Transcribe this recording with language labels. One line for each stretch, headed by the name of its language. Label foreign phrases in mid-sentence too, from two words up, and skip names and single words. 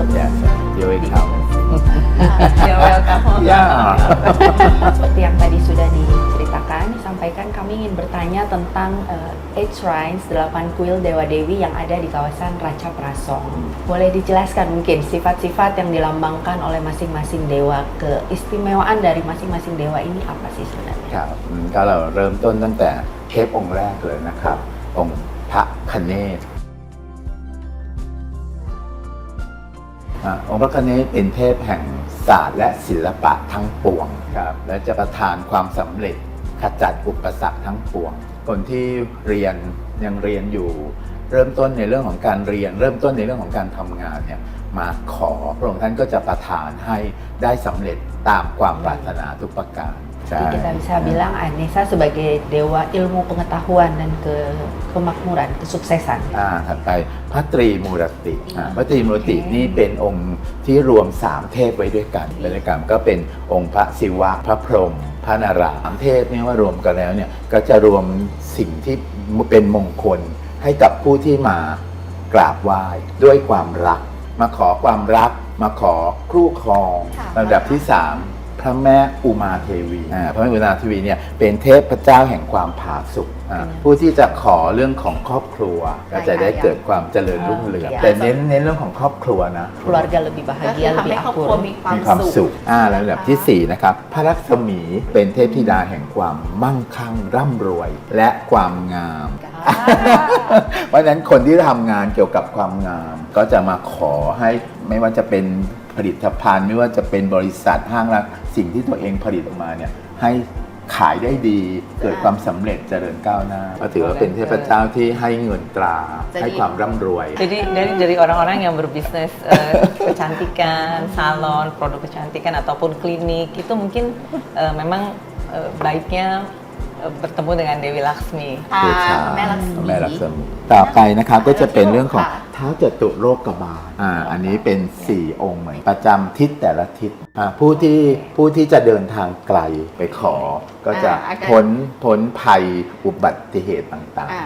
English: You're welcome. You're welcome.
Indonesian: Ya. Seperti yang tadi sudah disampaikan, kami ingin bertanya tentang 8 shrines, 8 kuil Dewa-Dewi yang ada di kawasan Ratcha Prasong. Boleh dijelaskan mungkin sifat-sifat yang dilambangkan oleh masing-masing dewa, keistimewaan dari masing-masing dewa ini apa sih sebenarnya?
Thai: ครับก็เราเริ่มต้นตั้งแต่เทพองค์แรกเลยนะครับ องค์พระคเนศองค์พระคเนศเป็นเทพแห่งศาสตร์และศิลปะทั้งปวงครับและจะประทานความสำเร็จขจัดอุปสรรคทั้งปวงคนที่ยังเรียนอยู่เริ่มต้นในเรื่องของการเรียนเริ่มต้นในเรื่องของการทำงานเนี่ยมาขอพระองค์ท่านก็จะประทานให้ได้สำเร็จตามความปรารถนาทุกประการ
Indonesian: Jadi kita bisa bilang Anessa sebagai dewa ilmu pengetahuan dan kemakmuran, kesuksesan.
Thai: ถัดไปพระตรีมูรติพระตรีมูรตินี่เป็นองค์ที่รวม3เทพไว้ด้วยกันก็เป็นองค์พระศิวะพระ พรหมพระนารายณ์เทพเนี่ยว่ารวมกันแล้วเนี่ยก็จะรวมสิ่งที่เป็นมงคลให้กับผู้ที่มากราบไหว้ด้วยความรักมาขอความรักมาขอคู่ครองลำดับที่3พระแม่อุมาเทวีพระแม่อุมาเทวีเนี่ยเป็นเทพเจ้าแห่งความผาสุกผู้ที่จะขอเรื่องของครอบครัวก็จะได้เกิดความเจริญรุ่งเรืองแต่เน้นเรื่องของครอบครัวนะ
Indonesian: Keluarga lebih bahagia, lebih akur,
Thai: มีความสุขแล้วลำดับที่4นะครับพระลักษมีเป็นเทพธิดาแห่งความมั่งคั่งร่ำรวยและความงามเพราะฉะนั้นคนที่ทำงานเกี่ยวกับความงามก็จะมาขอให้ไม่ว่าจะเป็นผลิตภัณฑ์ไม่ว่าจะเป็นบริษัทห้างร้านสิ่งที่ตัวเองผลิตออกมาเนี่ยให้ขายได้ดีเกิดความสำเร็จเจริญก้าวหน้าก็ถือว่าเป็นเทพเจ้าที่ให้เงินตราให้ความร่ำรวย
Indonesian: Jadi dari orang-orang yang berbisnis kecantikan, salon, produk kecantikan ataupun klinik itu mungkin memang baiknya bertemu dengan Dewi Laksmi
Thai: แม่ลักษมี แม่ลักษมีต่อไปนะครับก็จะเป็นเรื่องของท้าวจตุโลกบาลอันนี้เป็น4องค์เหมือนประจำทิศแต่ละทิศ ผู้ที่จะเดินทางไกลไปขอก็จะพ้นภัยอุบัติเหตุต่าง